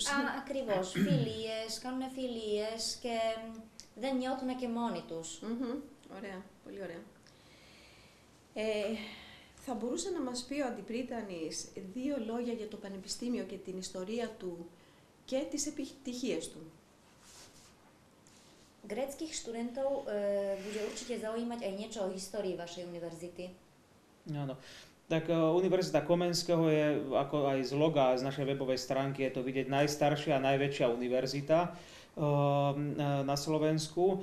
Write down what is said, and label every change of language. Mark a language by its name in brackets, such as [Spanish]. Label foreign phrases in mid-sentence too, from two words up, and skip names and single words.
[Greek] Ακριβώς, φιλίες, κάνουν φιλίες και δεν νιώθουν και μόνοι τους. Ωραία, πολύ ωραία. Θα μπορούσε να μας πει ο Αντιπρίτανης 2 λόγια για το Πανεπιστήμιο και την ιστορία του και τις επιτυχίες του? [Slovak] Gréckych študentov bude určite zaujímať aj niečo o histórii vašej univerzity. Áno. Tak Univerzita Komenského je, ako aj z loga z našej webovej stránky, je to vidieť najstaršia a najväčšia univerzita na Slovensku.